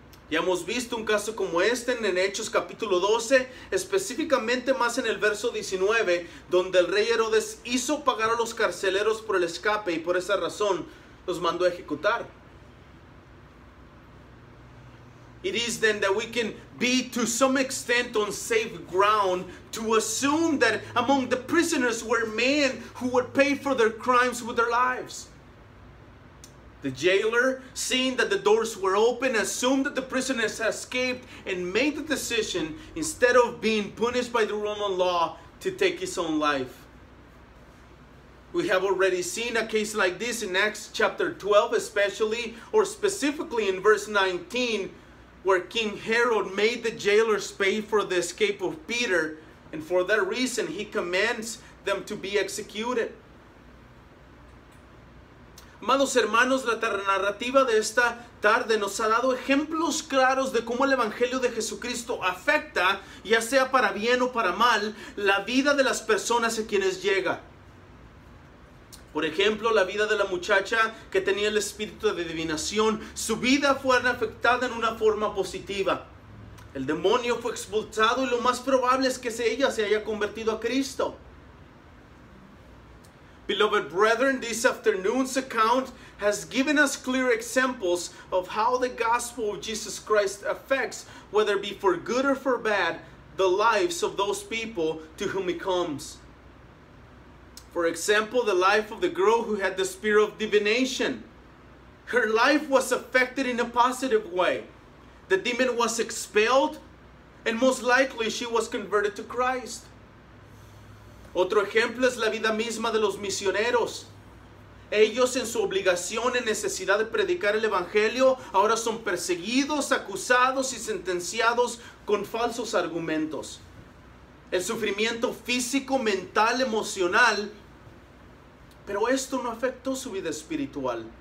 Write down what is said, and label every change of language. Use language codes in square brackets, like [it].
[es] Ya hemos visto un caso como este en Hechos capítulo 12, específicamente más en el verso 19, donde el rey Herodes hizo pagar a los carceleros por el escape y por esa razón los mandó a ejecutar. [en] It is then that we can be to some extent on safe ground to assume that among the prisoners were men who would pay for their crimes with their lives. The jailer, seeing that the doors were open, assumed that the prisoners had escaped and made the decision, instead of being punished by the Roman law, to take his own life. We have already seen a case like this in Acts chapter 12 especially, or specifically in verse 19, where King Herod made the jailers pay for the escape of Peter, and for that reason he commands them to be executed. [es] Amados hermanos, la narrativa de esta tarde nos ha dado ejemplos claros de cómo el Evangelio de Jesucristo afecta, ya sea para bien o para mal, la vida de las personas a quienes llega. Por ejemplo, la vida de la muchacha que tenía el espíritu de adivinación, su vida fue afectada en una forma positiva. El demonio fue expulsado y lo más probable es que ella se haya convertido a Cristo. [en] Beloved brethren, this afternoon's account has given us clear examples of how the gospel of Jesus Christ affects, whether it be for good or for bad, the lives of those people to whom it comes. For example, the life of the girl who had the spirit of divination. Her life was affected in a positive way. The demon was expelled, and most likely she was converted to Christ. [es] Otro ejemplo es la vida misma de los misioneros. Ellos, en su obligación y necesidad de predicar el Evangelio, ahora son perseguidos, acusados y sentenciados con falsos argumentos. El sufrimiento físico, mental, emocional, pero esto no afectó su vida espiritual.